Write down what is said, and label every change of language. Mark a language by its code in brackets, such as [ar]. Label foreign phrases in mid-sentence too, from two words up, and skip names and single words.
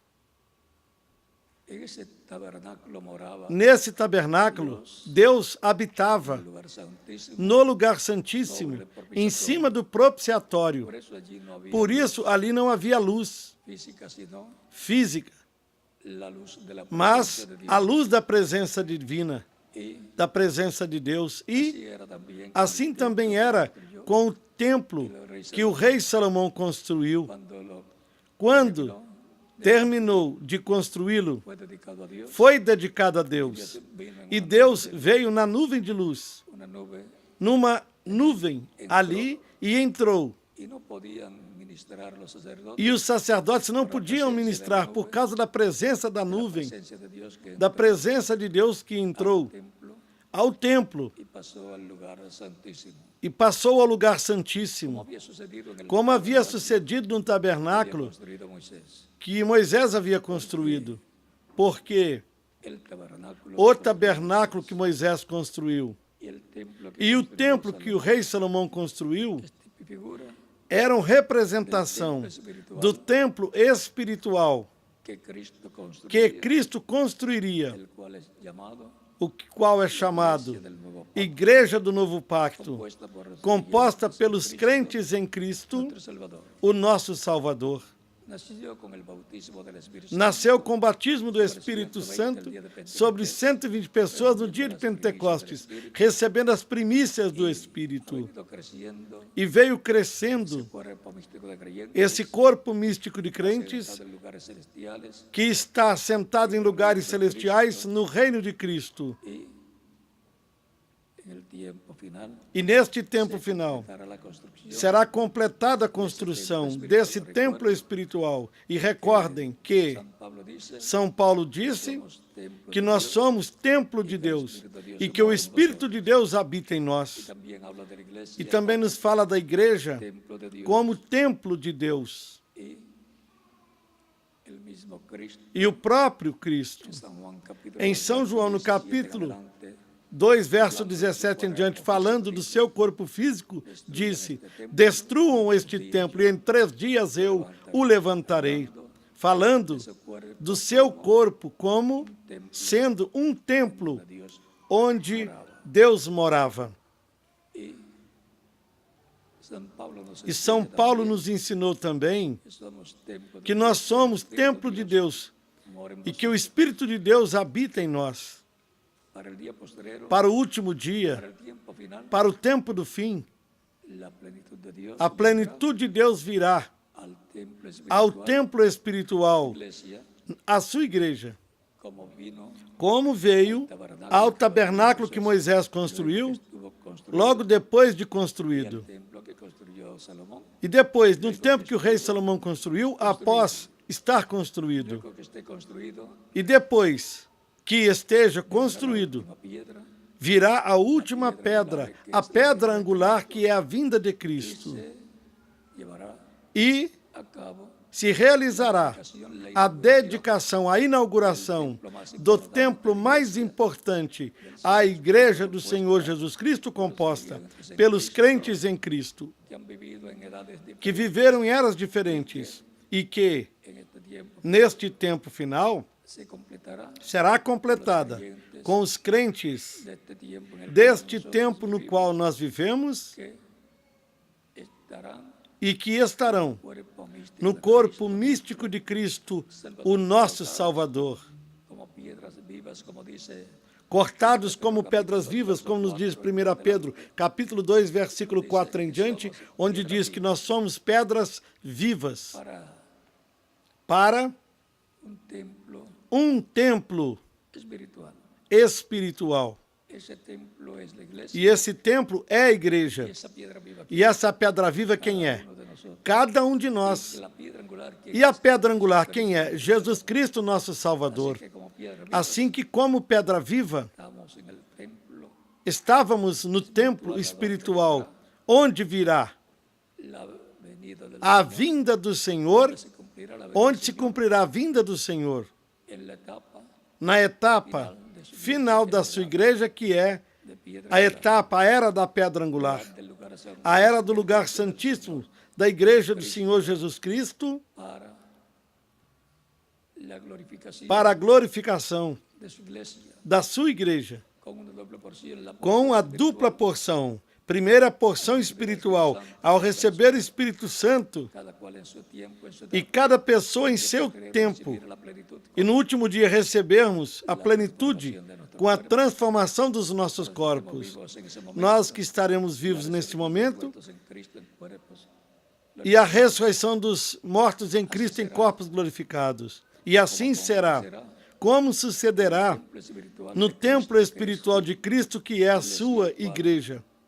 [pt] Nesse tabernáculo, Deus habitava no lugar santíssimo, em cima do propiciatório. Por isso, ali não havia luz física, mas a luz da presença divina. [es] Y [pt] da presença de Deus. E [es] así era también con [pt] assim [es] el [pt] também [es] templo era que construyó [pt] com o templo que o rei Salomão construiu. [es] cuando lo [pt] Quando terminou de construí-lo, [es] fue dedicado a Dios. [pt] foi dedicado a Deus. [es] Vino en [pt] E Deus veio na nuvem de luz, [es] una nube [pt] numa nuvem ali, e entrou. [es] y no podían ministrar los sacerdotes. [pt] E os sacerdotes não podiam ministrar por causa da presença da [es] La [pt] nuvem, [es] presencia de Dios que [pt] da [es] entró [pt] presença de Deus que entrou [es] al templo [pt] ao templo [es] y pasó al lugar santísimo. [pt] e passou ao lugar [es] Como [pt] santíssimo, [es] había sucedido en el [pt] como havia [es] tabernáculo [pt] sucedido no [es] que había [pt] tabernáculo [es] construido Moisés. [pt] que Moisés havia construído. Porque [es] El tabernáculo [pt] o tabernáculo que Moisés construiu [es] y el templo que [pt] e o [es] construyó [pt] templo que o [es] Salomón [pt] rei Salomão construiu [es] es figura [pt] eram representação do templo espiritual [es] que Cristo construyó, [pt] que Cristo construiria, [es] el cual es llamado [pt] o qual é chamado [es] del nuevo pacto, [pt] Igreja do Novo Pacto, [es] compuesta por los composta pelos Cristo, [pt] crentes em Cristo, [es] nuestro Salvador. [pt] o nosso Salvador. [es] Nació con el bautismo del Espíritu Santo. [pt] Nasceu com o batismo do Espírito Santo sobre 120 pessoas no dia de Pentecostes, recebendo as primícias do Espírito. [es] Ido creciendo [pt] E veio crescendo [es] cuerpo místico de creyentes, [pt] esse corpo místico de crentes [es] sentado en lugares celestiales, [pt] que está sentado em lugares celestiais no reino de Cristo. [es] y en el tiempo final [pt] E neste tempo final [es] para la construcción [pt] será completada a construção desse templo espiritual. E recordem que [es] San Pablo dice, [pt] São Paulo disse [es] somos templo [pt] que [es] de [pt] nós [es] Dios, [pt] somos templo de Deus e que o Espírito de Deus habita em nós. [es] también habla de la iglesia [pt] E também nos fala da igreja [es] templo de Dios, [pt] como templo de Deus. [es] y el mismo Cristo [pt] E o próprio Cristo, [es] en San Juan capítulo [pt] em [es] 2, [pt] São João, no [es] 17 en [pt] capítulo [es] adelante, [pt] 2, verso 17 em diante, falando do seu corpo físico, disse: destruam este templo e em 3 dias eu o levantarei. Falando [es] su cuerpo [pt] do seu corpo como sendo um templo [es] de Dios, [pt] onde Deus morava. [es] y San Pablo nos [pt] E São [es] enseña [pt] Paulo [es] también [pt] nos ensinou também [es] que somos templo de [pt] que [es] Dios, [pt] nós somos [es] Espíritu [pt] templo de Deus [es] mora en [pt] e que o [es] vosotros. [pt] Espírito de Deus habita em nós. [es] Para el día postrero, [pt] Para o último [es] para [pt] dia, [es] el tiempo final, [pt] para o tempo do fim, [es] la plenitud de Dios [pt] a plenitude de Deus virá [es] al templo [pt] ao [es] espiritual, [pt] templo espiritual, [es] iglesia, [pt] a sua igreja, [es] como vino [pt] como veio ao tabernáculo que Moisés construiu, [es] estuvo construido, [pt] logo depois de [es] y al [pt] construído. [es] templo que construyó Salomón, [pt] E depois, no tempo que o rei Salomão construiu, após estar construído. [es] luego que esté construido, [pt] E depois que esteja construído, [es] una piedra [pt] virá a última pedra, a pedra angular, que é a vinda de Cristo. [es] se llevará [pt] E [es] a cabo [pt] se realizará a dedicação, a inauguração do templo mais importante, a Igreja do Senhor Jesus Cristo, composta pelos crentes em Cristo, [es] que han vivido en edades diferentes [pt] que viveram em eras diferentes e que, [es] en este tiempo, [pt] neste tempo final, [es] se completará [pt] será completada com os crentes [es] de este tiempo en el [pt] deste [es] que [pt] tempo no qual nós vivemos [es] que estarán [pt] e que estarão [es] cuerpo místico [pt] no [es] de [pt] corpo místico de Cristo, o nosso Salvador, [es] como piedras vivas, como dice [pt] cortados como pedras vivas, como nos diz 1 Pedro, capítulo 2, versículo 4 em diante, onde diz que nós somos pedras vivas para [es] un templo [pt] templo [es] espiritual. [pt] espiritual. [es] Ese templo es la iglesia. [pt] E esse templo é a igreja. [es] Y esa piedra viva [pt] E essa pedra viva quem é? [es] uno de nosotros. [pt] Cada um de nós. [es] La piedra angular que [pt] E a pedra angular quem é? Jesus Cristo, nosso Salvador. [es] que como piedra viva [pt] Assim que, como pedra viva, [es] estamos en el templo, [pt] estávamos no templo espiritual, onde virá [es] la venida del [pt] a vinda do Senhor, [es] se cumplirá la [pt] onde se cumprirá a vinda do Senhor, [es] en la etapa [pt] na etapa final da sua igreja, que é [es] de piedra [pt] a etapa, a era da pedra angular, [es] del lugar santo [pt] a era do lugar santíssimo da igreja do Senhor Jesus Cristo, [es] para la glorificación [pt] para a glorificação [es] de su iglesia [pt] da sua igreja, [es] con una doble porción, la [pt] com a dupla porção. Primeira porção espiritual, ao receber o Espírito Santo, [es] cada cual en su tiempo, en su [pt] e [es] etapa, [pt] cada pessoa em seu tempo, [es] recibir la plenitud [pt] e no último dia recebermos a plenitude com a transformação dos nossos corpos. Nós que estaremos vivos neste momento e a ressurreição dos mortos em Cristo em corpos glorificados. E assim será, como sucederá no templo espiritual de Cristo, que é a sua igreja.